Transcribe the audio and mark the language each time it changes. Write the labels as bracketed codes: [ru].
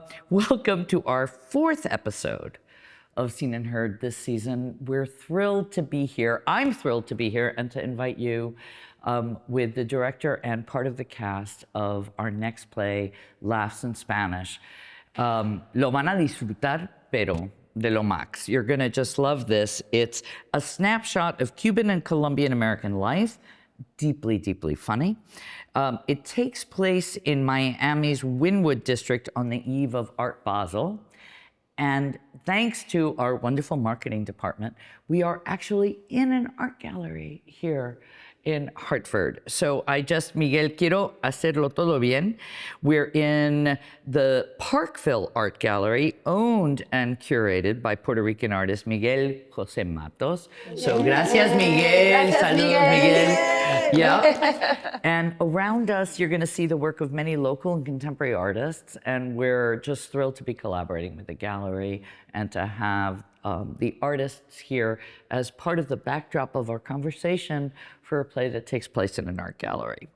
[en] Welcome to our fourth episode of Seen and Heard this season. We're thrilled to be here. I'm thrilled to be here and to invite you with the director and part of the cast of our next play, Laughs in Spanish. [es] Lo van a disfrutar, pero de lo max. [en] You're gonna just love this. It's a snapshot of Cuban and Colombian American life, deeply, deeply funny. It takes place in Miami's Wynwood district on the eve of Art Basel. And thanks to our wonderful marketing department, we are actually in an art gallery here in Hartford. [es] So Miguel, quiero hacerlo todo bien. [en] We're in the Parkville Art Gallery, owned and curated by Puerto Rican artist Miguel José Matos. [es] So gracias, Miguel. Saludos, Miguel. [en] Yeah. And around us, you're gonna see the work of many local and contemporary artists, and we're just thrilled to be collaborating with the gallery and to have the artists here as part of the backdrop of our conversation for a play that takes place in an art gallery.